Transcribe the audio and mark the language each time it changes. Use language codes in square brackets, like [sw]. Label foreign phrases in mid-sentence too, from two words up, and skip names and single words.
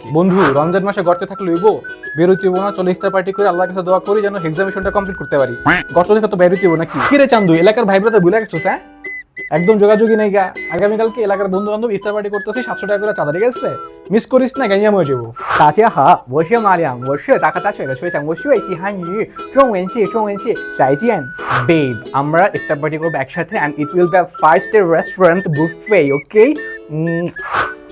[bn] বন্ধু, রমজান মাসে গর্তে থাকলে হইব? বেরোইতে হইব না? চলো ইফতার পার্টি করে আল্লাহর কাছে দোয়া করি যেন [en] examinationটা complete [bn] করতে পারি। গর্ত দেখে তো বেরোইতে হইব নাকি? কিরে চান্দু, এলাকার ভাই ব্রাদার ভুলে গেছো? হ্যাঁ, একদম যোগাযোগই নাই গা। আগামীকালকে এলাকার বন্ধু বান্ধব ইফতার পার্টি করতেছি, 700 টাকা করে চাঁদা, ঠিক আছে? মিস করিস না, গাইয়া মরে যাবো। [zh] 大家好，我是马良，我是大咖大学的学长，我学习汉语，中文系，中文系，再见。Babe, [bn] আমরা ইফতার পার্টি করব একসাথে [en] and it will be a 5-star restaurant buffet, okay?